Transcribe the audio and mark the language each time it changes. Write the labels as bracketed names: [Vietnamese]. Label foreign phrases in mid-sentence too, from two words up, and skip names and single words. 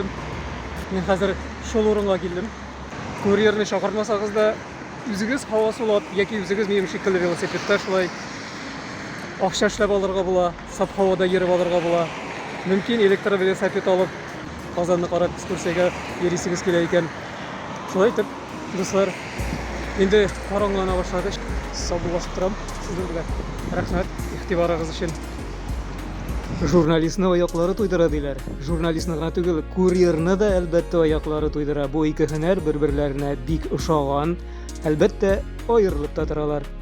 [Tatar] Мин хәзер шул урынга килдем. Курьерны чакырмасагыз да, үзегез һава сулап, яки үзегез минем шикелле велосипедта шулай акча эшләп алырга була, саф һавада йөреп алырга була. Мөмкин электр велосипед алып, Казанны карап экскурсиягә йөрисегез килә икән. Şolay itip, dostlar, endi qarаңгылана башлады. Саубуллашып торам. Сездер белән. Рәхмәт игътибарыгыз өчен. Журналистны аяклары туйдыра диләр. Журналистны гына түгел, курьерны да әлбәттә аяклары туйдыра. Бу ике һөнәр бер-берләренә бик ошаган. Әлбәттә, аерылып та торалар.